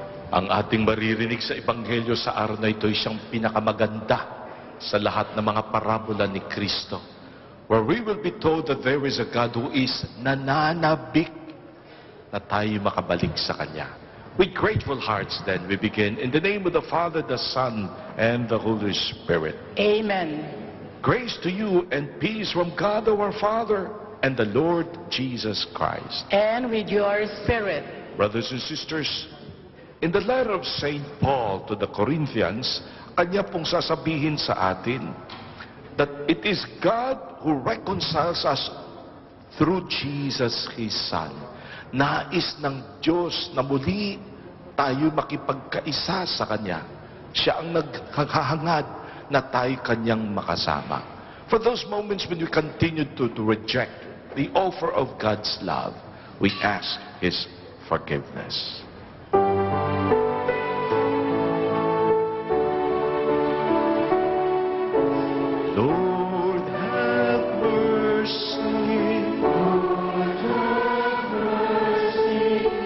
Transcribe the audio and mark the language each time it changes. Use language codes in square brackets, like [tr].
[tl] Ang ating maririnig sa Ebanghelyo sa araw na ito ay siyang pinakamaganda sa lahat ng mga parabola ni Kristo, [en] where we will be told that there is a God who is [tl] nananabik na tayo makabalik sa Kanya. [en] With grateful hearts then, we begin in the name of the Father, the Son, and the Holy Spirit. Amen. Grace to you and peace from God our Father and the Lord Jesus Christ. And with your spirit. Brothers and sisters, in the letter of St. Paul to the Corinthians, [tl] kanya pong sasabihin sa atin [en] that it is God who reconciles us through Jesus, His Son. [tl] Nais ng Diyos na muli tayo makipagkaisa sa Kanya. Siya ang naghahangad na tayo Kanyang makasama. [en] For those moments when we continue to reject the offer of God's love, we ask His forgiveness. Lord, have mercy. Lord, have mercy.